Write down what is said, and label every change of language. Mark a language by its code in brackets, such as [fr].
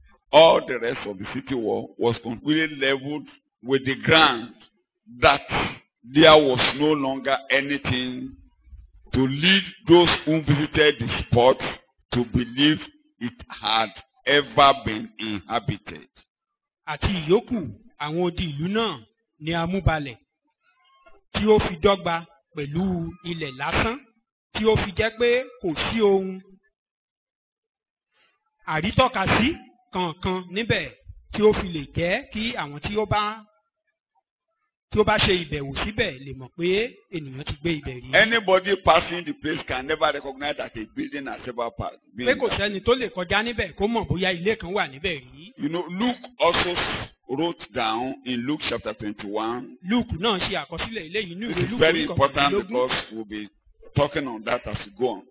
[en] All the rest of the city wall was completely leveled with the ground, that there was no longer anything to lead those who visited the spot to believe it had ever been inhabited. [yo] Àti ìyókù àwọn odi ìlú náà ni a mú balẹ̀ tí ó fi dọ́gba pẹ̀lú ilẹ̀ lásán tí ó fi jẹ́ pé kò sí ohun àrítọ́kasí kankan níbẹ̀ tí ó fi lè jẹ́ kí àwọn tí ó bá ṣe ìbẹ̀wò síbẹ̀ lè mọ̀ pé ènìyàn ti gbé ibẹ̀ rí. [en] Anybody passing the place can never recognize that a building has ever passed. [yo] Pé kò sẹ́ni tó lè kọjá níbẹ̀ kó mọ̀ bóyá ilé kan wà níbẹ̀ rí. [en] You know, Luke also wrote down in Luke chapter 21. [yo] Luke náà ṣe àkọsílẹ̀ eléyìí ní ìwé [en] It's [yo] Luke [en] very important because we'll be talking on that as we go on.